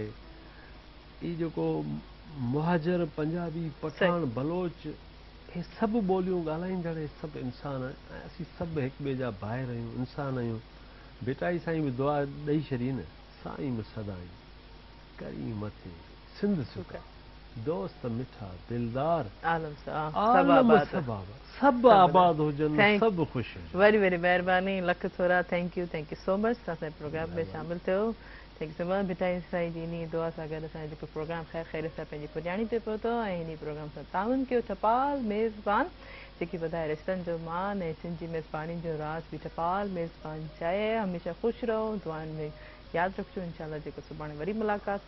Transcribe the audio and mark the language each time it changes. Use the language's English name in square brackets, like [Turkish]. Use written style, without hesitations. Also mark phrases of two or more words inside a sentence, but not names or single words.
[Sindhi] ही जेको मुहाजर, पंजाबी, पठान, बलोच, हे सभु ॿोलियूं ॻाल्हाईंदड़ सभु इंसान, ऐं असीं सभु हिक ॿिए जा भाइर आहियूं, इंसान आहियूं। बेटाई साईं बि दुआ ॾेई छॾी न, साईं बि सदाईं करी मथे सिंध सुका, दोस्त मिठा दिलदार, आलम सभु आबाद हुजनि, सभु ख़ुशि हुजनि। वरी वरी महिरबानी, लख थोरा [English] thank you so much, [Sindhi] तव्हां असांजे प्रोग्राम में शामिल थियो। [English] thank you so much. [Sindhi] बेटाई साईं जी इन दुआ सां गॾु असांजो जेको प्रोग्राम ख़ैर ख़ैर सां पंहिंजी पुॼाणी ते पहुतो ऐं हिन प्रोग्राम सां ताउन कयो टपाल मेज़बान, जेकी वधाए रिश्तनि जो मान ऐं सिंधी मेज़बानी जो राज़ बि टपाल मेज़बान चए। हमेशह ख़ुशि रहो, दुआनि में यादि रखिजो। इंशाल्लाह जेको सुभाणे वरी मुलाक़ात थींदी।